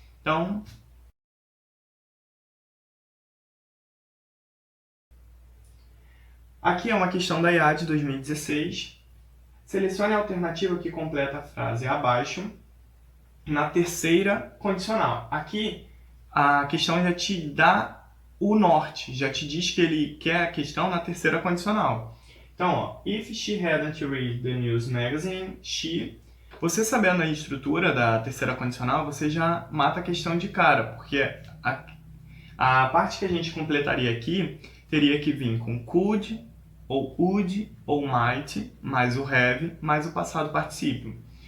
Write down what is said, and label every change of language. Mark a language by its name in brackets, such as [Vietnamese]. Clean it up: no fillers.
[Portuguese] Então, aqui é uma questão da EA de 2016. Selecione a alternativa que completa a frase abaixo na terceira condicional. Aqui, a questão já te dá o norte, já te diz que ele quer a questão na terceira condicional. Então, ó, [English] if she hadn't read the news magazine, she... [Portuguese] Você sabendo a estrutura da terceira condicional, você já mata a questão de cara, porque a parte que a gente completaria aqui teria que vir com could, ou would, ou might, mais o have, mais o passado particípio.